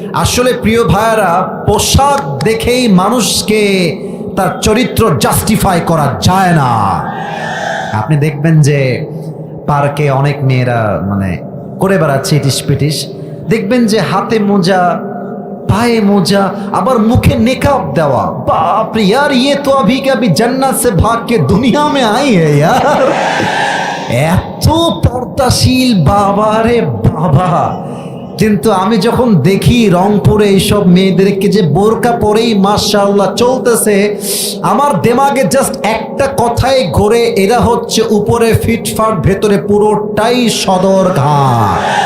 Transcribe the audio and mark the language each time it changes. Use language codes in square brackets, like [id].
[bn] আসলে প্রিয় ভাইয়েরা, পোশাক দেখেই মানুষকে তার চরিত্র জাস্টিফাই করা যায় না। আপনি দেখবেন যে পার্কে অনেক মেয়েরা মানে করে বেড়াচ্ছে ইটিস পিটিস, দেখবেন যে হাতে মোজা, পায়ে মোজা, আবার মুখে নেকাব দেওয়া। বাপ রে [hi] यार, ये तो अभी के अभी जन्नत से भाग के दुनिया में आई है यार। [bn] এত পর্দাশীল, বাবা রে বাবা। কিন্তু আমি যখন দেখি রংপুরে এইসব মেয়েদেরকে যে বোরকা পরেই মাশাআল্লাহ চলতেছে, আমার দেমাগে জাস্ট একটা কথাই ঘোরে, এরা হচ্ছে উপরে ফিটফাট, ভেতরে পুরোটাই সদরঘাট।